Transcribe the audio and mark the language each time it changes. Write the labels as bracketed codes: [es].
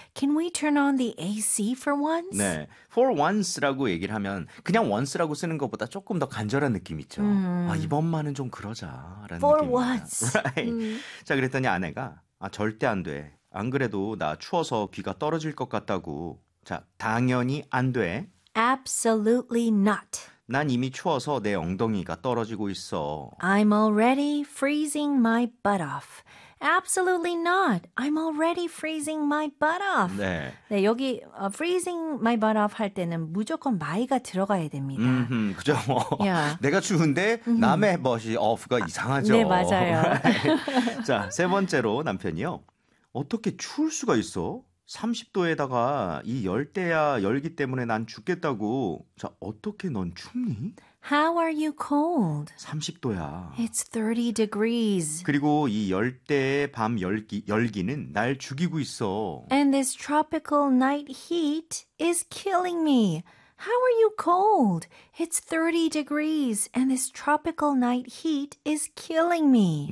[en] Can we turn on the AC for once? [ko] 네. [en] For once [ko] 라고 얘기를 하면 그냥 once라고 쓰는 것보다 조금 더 간절한 느낌 있죠. 아, 이번만은 좀 그러자라는 [en] For [ko] 느낌입니다. [en] once. Right. [ko] 자, 그랬더니 아내가 아, 절대 안 돼. 안 그래도 나 추워서 귀가 떨어질 것 같다고. 자, 당연히 안 돼. [en] Absolutely not. [ko] 난 이미 추워서 내 엉덩이가 떨어지고 있어. [en] I'm already freezing my butt off. Absolutely not. I'm already freezing my butt off. [ko] 네. 네, 여기 [en] freezing my butt off [ko] 할 때는 무조건 my가 들어가야 됩니다. 그죠? 뭐, yeah. 내가 추운데 남의 멋이 off가 이상하죠. 네, 맞아요. 자, 세 번째로 남편이요. 어떻게 추울 수가 있어? 30도에다가 이 열대야 열기 때문에 난 죽겠다고. 자, 어떻게 넌 춥니? [en] How are you cold? [ko] 30도야. [en] It's 30 degrees. [ko] 그리고 이 열대의 밤 열기는 날 죽이고 있어. [en] And this tropical night heat is killing me. How are you cold? It's 30 degrees and this tropical night heat is killing me.